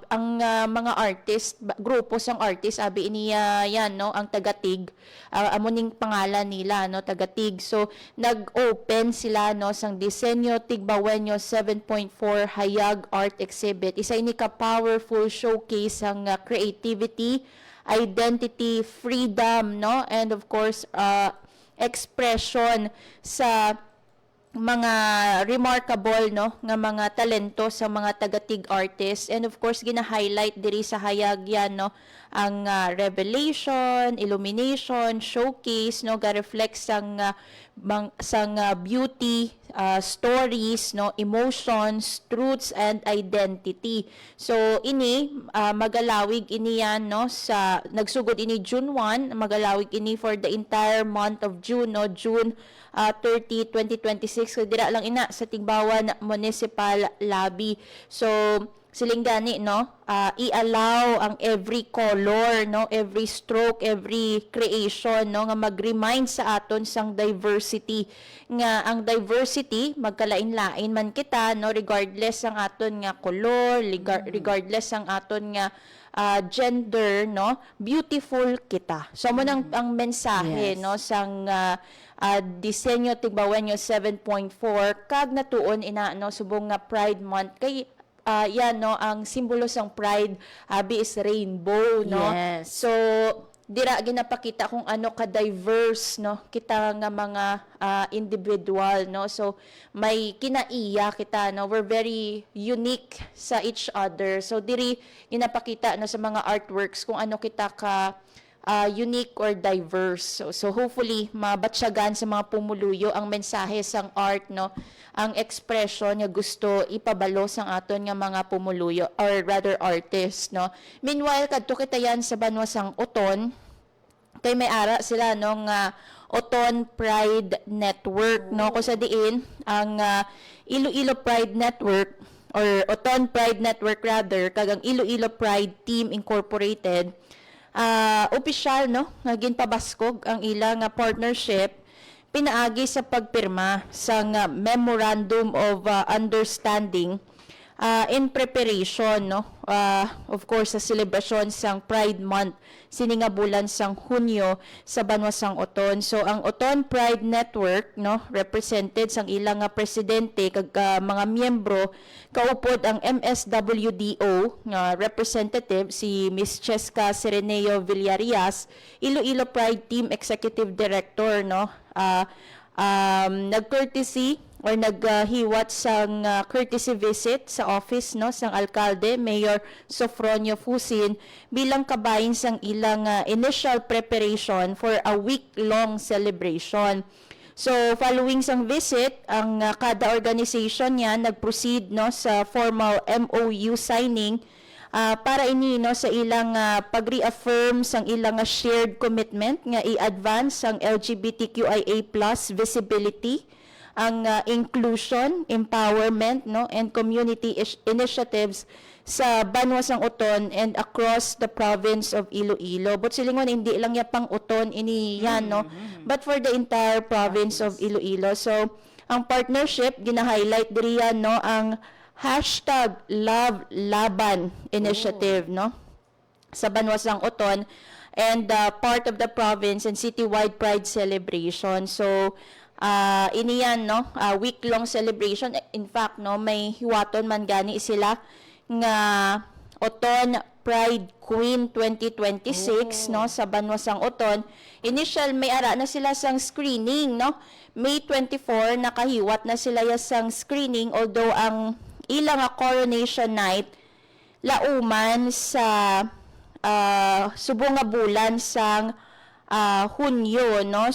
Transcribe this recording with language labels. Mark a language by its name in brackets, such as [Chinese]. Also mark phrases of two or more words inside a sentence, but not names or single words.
[Hiligaynon] Ang mga artist, grupo sang artist, abi niya yan, no, ang taga-Tig, amuning pangalan nila, no, taga-Tig. So nag-open sila, no, sang disenyo Tigbawenyo 7.4 hayag art exhibit. Isa ini ka [English] powerful showcase [Hiligaynon] ang [English] creativity, identity, freedom, [Hiligaynon] no, [English] and of course expression [Hiligaynon] sa mga remarkable, no, nga mga talento sa mga taga-Tig artists. [English] And of course [Hiligaynon] gina-highlight diri sa hayag yan, no, ang [English] revelation, illumination, showcase, [Hiligaynon] no, ga-reflect sang [English] beauty, stories, [Hiligaynon] no, [English] emotions, truths and identity. [Hiligaynon] So ini magalawig ini yan, no, sa nagsugod ini June 1, magalawig ini [English] for the entire month of June, [Hiligaynon] no, June 30, 2026. So dira lang ina sa Tigbawan Municipal Lobby. So siling gani, no, i-allow ang [English] every color, [Hiligaynon] no, [English] every stroke, every creation, [Hiligaynon] no, nga mag-remind sa aton sang diversity, nga ang diversity magkalain-lain man kita, no, regardless ang aton nga color, regardless ang aton nga gender, no, beautiful kita. So mo nang ang mensahe, [English] Yes. [Hiligaynon] no, sang disenyo Tigbawenyo 7.4 kag natuon ina, no, subong nga Pride Month kay yan, no, ang simbolo sang pride abi [English] is rainbow, [Hiligaynon] no. [English] Yes. [Hiligaynon] So dira ginapakita kung ano ka diverse, no, kita nga mga individual, no. So may kinaiya kita, no, [English] we're very unique sa each other. [Hiligaynon] So diri ginapakita, no, sa mga artworks kung ano kita ka unique or diverse. So hopefully mabatsyagan sa mga pumuluyo ang mensahe sang art, no, ang expression nga gusto ipabalo sang aton nga mga pumuluyo or rather artist, no. Meanwhile kadto kita yan sa banwa sang Oton, kay may ara sila, no, nga Oton Pride Network, no, kung sa diin ang Iloilo Pride Network or Oton Pride Network rather kag ang Iloilo Pride Team Incorporated, opisyal, no, nga ginpabaskog ang ila nga partnership pinaagi sa pagpirma sa Memorandum of Understanding [English] in preparation, [Hiligaynon] no? [English] Of course, [Hiligaynon] sa celebration sang Pride Month, siningabulan sang Hunyo sa Banwasang Oton. So, ang Oton Pride Network, no, represented sang ilang nga presidente kag mga miyembro, kaupod ang MSWDO nga representative si Miss Cheska Sereneo Villarias, Iloilo Pride Team Executive Director, no? Nag-courtesy or naghiwat sang [English] courtesy visit [Hiligaynon] sa office, no, sang alkalde Mayor Sofronio Fusin bilang kabahin sang ilang [English] initial preparation for a week-long celebration. [Hiligaynon] So following sang visit, ang kada organization niya nag-proceed, no, sa formal MOU signing para ini, no, sa ilang pag-reaffirm sang ilang [English] shared commitment [Hiligaynon] nga i-advance ang [English] LGBTQIA+ visibility, [Hiligaynon] ang inclusion, empowerment, no, [English] and community initiatives [Hiligaynon] sa Banwasang Oton [English] and across the province of Iloilo. [Hiligaynon] But silingon, hindi lang yan pang Oton, ini yan, no, [English] but for the entire province of Iloilo. [Hiligaynon] So, ang partnership, gina-highlight diri yan, no, ang hashtag Love Laban initiative, no, sa Banwasang Oton [English] and part of the province and citywide pride celebration. [Hiligaynon] So, ini yan, no, [English] week-long celebration. In fact, [Hiligaynon] no, may hiwaton man gani sila nga Oton Pride Queen 2026, no, sa Banwasang Oton. Initial, may ara na sila sang screening, no. May 24, nakahiwat na sila sang screening, although ang ilang coronation night lauman sa subong nga bulan sang Hunyo, no.